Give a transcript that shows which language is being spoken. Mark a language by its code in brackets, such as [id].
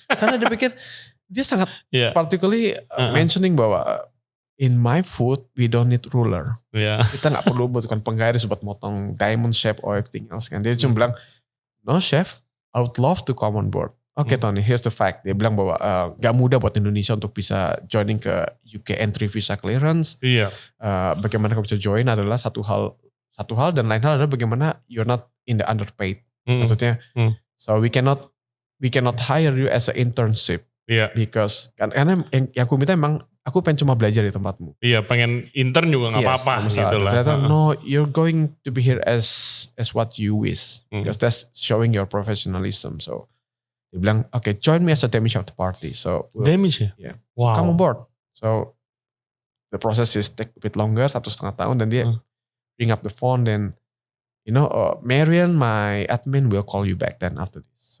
[id] Karena dia pikir dia sangat particularly mentioning bahwa [en] in my food we don't need ruler. [id] Kita nggak perlu butuhkan penggaris buat motong diamond shape or everything else kan. Dia cuma bilang, [en] no chef, I would love to come on board. Oke Tony, here's the fact. [id] Dia bilang bahwa gak mudah buat Indonesia untuk bisa joining ke UK entry visa clearance. Bagaimana kamu bisa join adalah satu hal dan lain hal adalah bagaimana [en] you're not in the underpaid. Maksudnya, so we cannot hire you as an internship. [id] Because karena yang aku minta emang aku pengen cuma belajar di tempatmu. Pengen intern juga nggak apa-apa gitu lah. [en] Ternyata no, you're going to be here as what you wish. Because that's showing your professionalism. So [id] Dia bilang, [en] okay, join me as a demi chef at the party. So Demi chef? Yeah. Wow. So come on board. So the process is take a bit longer, 1,5 tahun, dan dia bring up the phone, then Marian, my admin will call you back then after this.